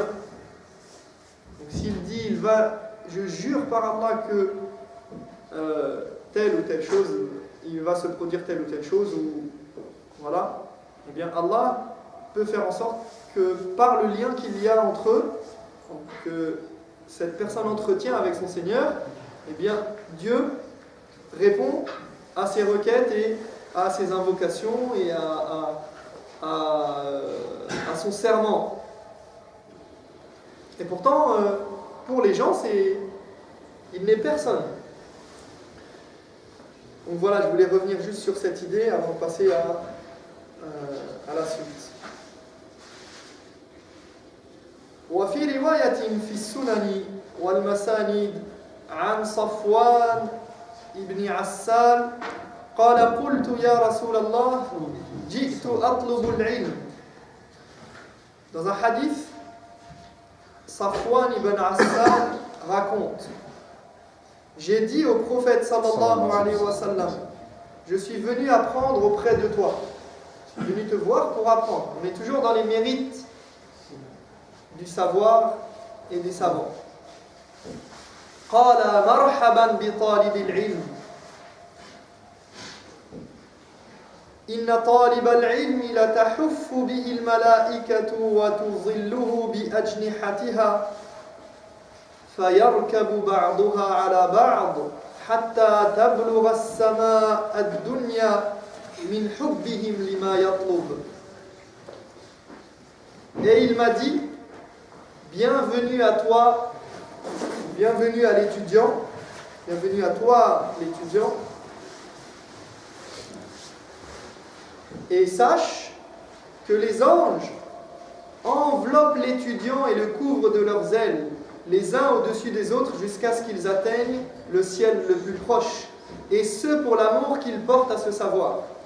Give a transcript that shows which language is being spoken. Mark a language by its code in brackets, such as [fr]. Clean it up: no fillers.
[fr] Donc s'il dit, je jure par Allah que telle ou telle chose, il va se produire telle ou telle chose, ou voilà, eh bien Allah peut faire en sorte que par le lien qu'il y a entre eux, que cette personne entretient avec son Seigneur, eh bien Dieu répond à ses requêtes et à ses invocations et à son serment. Et pourtant, pour les gens, il n'est personne. Donc voilà, je voulais revenir juste sur cette idée avant de passer à la suite. [ar] وفي رواية في السنن والمسانيد عن صفوان ابن عسال قال قلت يا رسول الله جئت أطلب العلم. [fr] Dans un hadith, Safwan ibn Assal raconte: j'ai dit au prophète sallallahu alayhi wa sallam, je suis venu apprendre auprès de toi, je suis venu te voir pour apprendre. On est toujours dans les mérites du savoir et des savants. [ar] قال مرحبا بطالب العلم إن طالب العلم لتحف به الملائكة وتظله بأجنحتها فيركب بعضها على بعض حتى تبلغ السماء الدنيا من حبهم لما يطلب. [fr] Et il m'a dit, bienvenue à toi, bienvenue à l'étudiant, bienvenue à toi l'étudiant, et sache que les anges enveloppent l'étudiant et le couvrent de leurs ailes, les uns au-dessus des autres jusqu'à ce qu'ils atteignent le ciel le plus proche, et ce pour l'amour qu'ils portent à ce savoir.